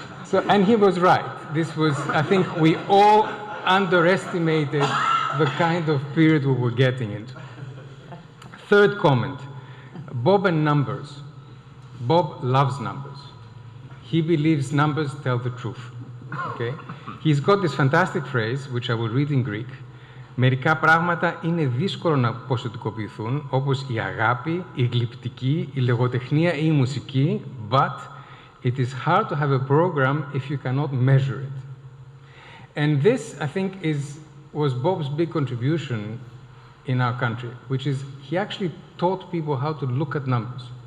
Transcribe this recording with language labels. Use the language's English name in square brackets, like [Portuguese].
[English] So, and he was right. This was, I think we all underestimated the kind of period we were getting into. Third comment, Bob and numbers. Bob loves numbers. He believes numbers tell the truth. Okay? He's got this fantastic phrase, which I will read in Greek. [Greek] Μερικά πράγματα είναι δύσκολο να ποσοτικοποιηθούν, όπως η αγάπη, η γλυπτική, η λογοτεχνία ή η μουσική, [English] but it is hard to have a program if you cannot measure it. And this, I think, was Bob's big contribution in our country, which is he actually taught people how to look at numbers.